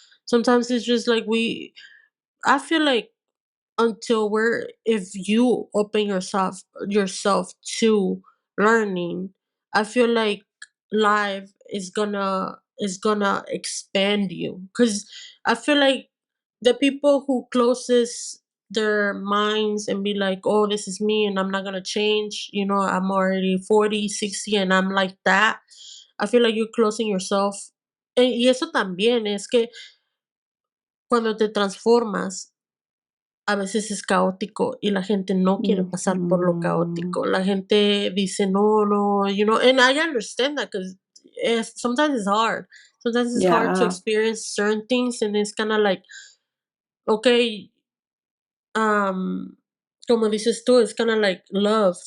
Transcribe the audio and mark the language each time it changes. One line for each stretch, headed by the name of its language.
English: Sometimes it's just like I feel like until we're if you open yourself to learning, I feel like life is gonna expand you, because I feel like the people who closest their minds and be like, oh, this is me and I'm not gonna change, I'm already 40, 60, and I'm like that. I feel like you're closing yourself.
Spanish: Y eso también es que cuando te transformas a veces es caótico y la gente no quiere pasar por lo Mhm. caótico. La gente dice, no, no,
English: and I understand that because sometimes it's hard. Sometimes it's hard to Yeah. experience certain things, and it's kind of like, okay, um,
Spanish: como dices tú,
English: it's kind of like love.